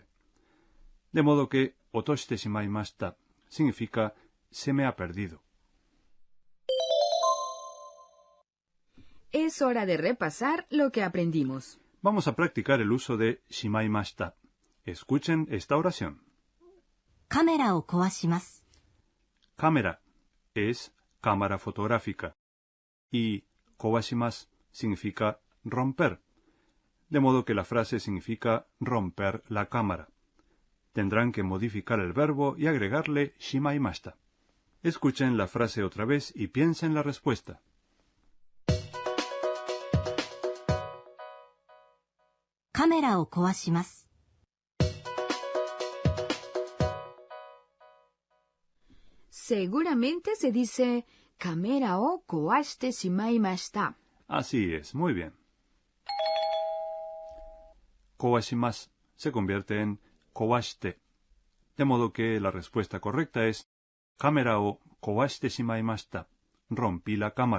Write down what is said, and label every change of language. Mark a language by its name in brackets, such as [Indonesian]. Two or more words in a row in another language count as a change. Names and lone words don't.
[Spanish] De modo que [Japanese] 落としてしまいました [Spanish] significa se me ha perdido. Es hora de repasar lo que aprendimos. Vamos a practicar el uso de shimaimashita. Escuchen esta oración. [Japanese] カメラを壊します。 [Spanish] Cámara es cámara fotográfica y kowashimasu significa romper, de modo que la frase significa romper la cámara. Tendrán que modificar el verbo y agregarle shimaimashita. Escuchen la frase otra vez y piensen la respuesta. [Japanese] カメラを壊します。 [Spanish] Seguramente se dice [Japanese] カメラを壊してしまいました. [Spanish] Así es, muy bien. Kowashimasu se convierte en kowashite, de modo que la respuesta correcta es [Japanese] カメラを壊してしまいました, [Spanish] rompí la cámara.